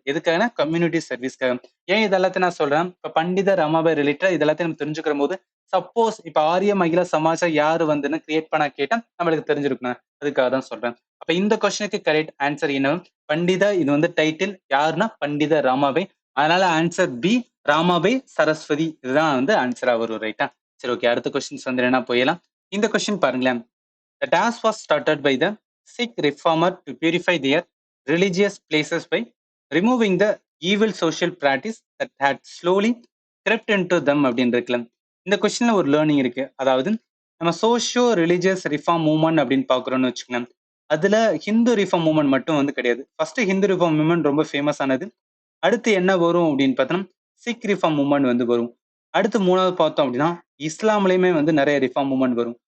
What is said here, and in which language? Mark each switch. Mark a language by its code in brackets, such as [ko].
[ta] எதுக்காகனா கம்யூனிட்டி சர்வீஸ்க்காக. ஏன் இதெல்லாத்தையும் நான் சொல்றேன், இப்ப பண்டித ரமாபாய் ரிலேட்டட் இதெல்லாத்தையும் நம்ம தெரிஞ்சுக்கிற போது சப்போஸ் இப்ப ஆரிய மகிழா சமாஜா யாரு வந்துன்னு கிரியேட் பண்ண கேட்டா நம்மளுக்கு தெரிஞ்சிருக்கணும். அதுக்காக தான் சொல்றேன். அப்ப இந்த கொஸ்டினுக்கு கரெக்ட் ஆன்சர் என்ன? பண்டிதா. இது வந்து டைட்டில் யாருன்னா பண்டித ராமாபாய். அதனால ஆன்சர் பி, ராமாபாய் சரஸ்வதி. இதுதான் வந்து ஆன்சரா வரும். ரைட்டா? சரி, ஓகே. அடுத்த கொஸ்டின்ஸ் வந்து என்ன போயிடலாம். இந்த கொஸ்டின் பாருங்களேன். [en] The task was started by the Sikh reformer to purify their religious places by removing the evil social practice that had slowly crept into them [ta] அப்படின்னு இருக்குல்ல. இந்த கொஸ்டின்ல ஒரு லேர்னிங் இருக்கு. அதாவது நம்ம சோஷியோ ரிலிஜியஸ் ரிஃபார்ம் மூவ்மெண்ட் அப்படின்னு பாக்குறோம்னு வச்சுக்கோங்க. அதுல ஹிந்து ரிஃபார்ம் மூவ்மெண்ட் மட்டும் வந்து கிடையாது. ஃபர்ஸ்ட் ஹிந்து ரிஃபார்ம் மூவ்மெண்ட் ரொம்ப ஃபேமஸ் ஆனது. அடுத்து என்ன வரும் அப்படின்னு பார்த்தோம்னா சிக் ரிஃபார்ம் மூவ்மெண்ட் வந்து வரும். அடுத்து 3வது பார்த்தோம் அப்படின்னா இஸ்லாம்லயுமே வந்து நிறைய ரிஃபார்ம் மூவ்மெண்ட் வரும்.